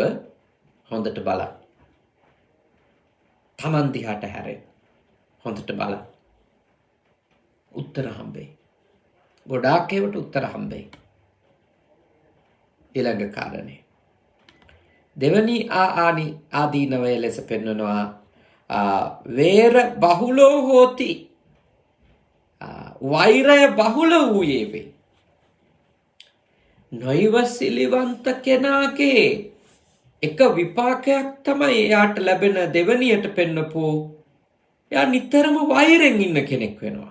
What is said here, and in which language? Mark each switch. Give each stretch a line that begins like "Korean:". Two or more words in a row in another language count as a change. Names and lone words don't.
Sinhala: හොඳට බලන්න. තමන් දිහාට හැරෙන්න. හොඳට බලන්න. උත්තර හම්බෙයි. ගොඩාක් ඒවට උත්තර හම්බෙයි. ඊළඟ කාරණේ දෙවනි ආදීනවය ලෙස පෙන්වනවා
Pali: වේර බහුලෝ හෝති.
Sinhala: වෛරය බහුල වූයේ වේ. නොයිවසිලිවන්ත කෙනාගේ එක විපාකයක් තමයි එයාට ලැබෙන දෙවනියට පෙන්නපු එයා නිතරම වෛරෙන් ඉන්න කෙනෙක් වෙනවා.